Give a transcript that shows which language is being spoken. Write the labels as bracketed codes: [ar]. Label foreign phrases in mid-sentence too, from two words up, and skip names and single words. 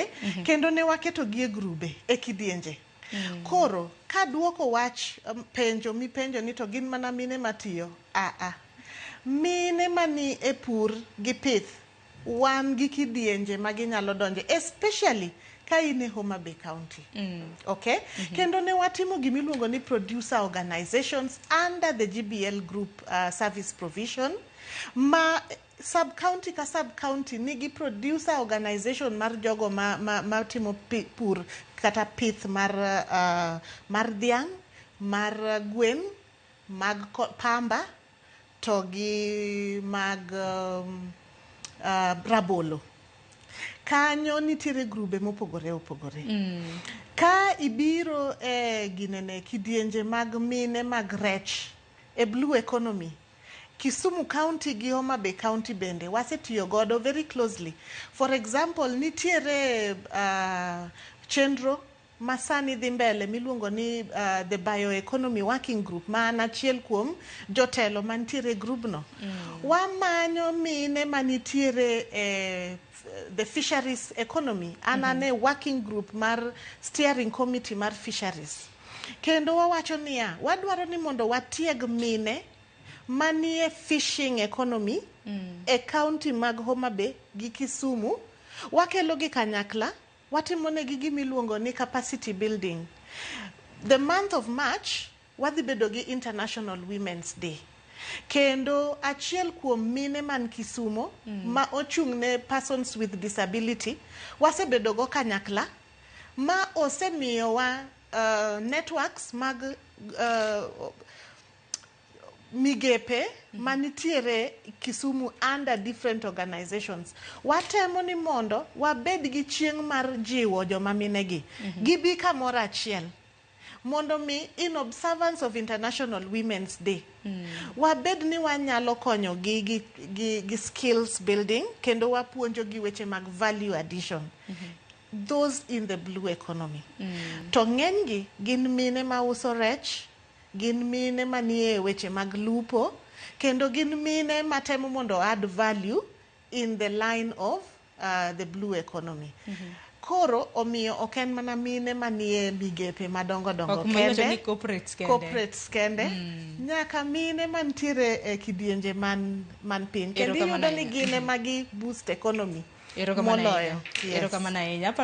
[luo] Kendo ne waketo gi e grube e kidienje. Koro, ka duoko wach penjo mipenjo ni to gin mana mine matiyo. Mine mani e pur gi pith wan gi kidienje maginyalo donje, especially ka in e Homa Bay County. Okay? Kendo ne watimo gimiluongo ni [en] producer organizations under the GBL group service provision. [luo] Ma sub-county ka sub-county nigi [en] producer organization [luo] mar jogo ma timo pur kata pith mar dhiang', mar gwen, mag pamba, to gi mag rabolo. Kanyo nitiere grube mopogore opogore. Ka ibiro ginene kidienje mag mine mag rech e [en] blue economy, [luo] Kisumu County gi Homa Bay County bende wasetiyo godo [en] very closely. For example, [luo] nitiere chenro masani dhi mbele miluongo ni [en] the bioeconomy working group [luo] ma an achiel kuom jotelo mantiere grubno. Wamanyo mine manitiere [en] the fisheries economy. [luo] Anane [en] working group [luo] mar [en] steering committee [luo] mar fisheries. Kendo wawacho niya, wadwaro ni mondo watieg mine manie [en] fishing economy [luo] e county mag Homa Bay gi Kisumu. Wakelo gi kanyakla, watimone gi gimiluongo ni [en] capacity building. The month of March [luo] wadhi bedo gi International Women's Day. Kendo achiel kuom mine man Kisumu ma ochung'ne [en] persons with disability [luo] wasebedo go kanyakla ma osemiyowa networks mag migepe manitiere Kisumu [en] under different organizations. [luo] Watemo ni mondo wabed gi chieng' mar jiwo joma minegi gibi kamoro achiel mondo mi [en] in observance of International Women's Day [luo] wabed ni wanyalo konyo gi [en] skills building [luo] kendo wapuonjo gi weche mag [en] value addition. Those in the blue economy. [luo] To ng'enygi gin mine ma uso rech, gin mine manie weche mag lupo, kendo gin mine matemo mondo [en] add value in the line of the blue economy. [luo] Koro omiyo ok en mana mine manie migepe madongo dongo kende, corporates kende, nyaka mine mantiere e kidienje man piny, kendo iyudo ni gine magi [en] boost economy [luo] moloyo. Erokamano ahinya.